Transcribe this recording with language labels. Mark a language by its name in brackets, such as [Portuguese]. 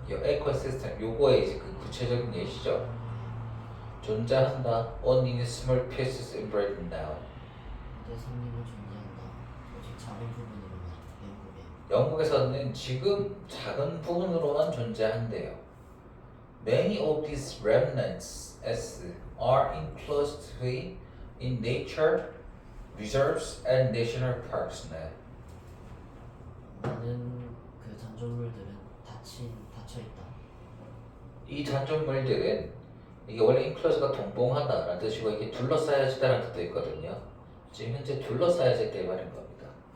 [Korean] 이 에코시스템 요거에 이제 그 구체적인 예시죠. 존재한다. [English] Only in small pieces in Britain now. [Korean] 현재 성림은 존재한다. 오직 작은 부분으로만 영국에. 영국에서는 지금 작은 부분으로만 존재한대요. [English] Many of these remnants are enclosed in nature reserves and national parks. [Korean] 네. 많은 그 잔존물들은 닫혀 있다. 이 잔존물들은 이게 원래 enclose가 동봉하다라는 뜻이고 이게 둘러싸여지다라는 뜻도 있거든요. 지금 현재 둘러싸여질 때 말인 겁니다.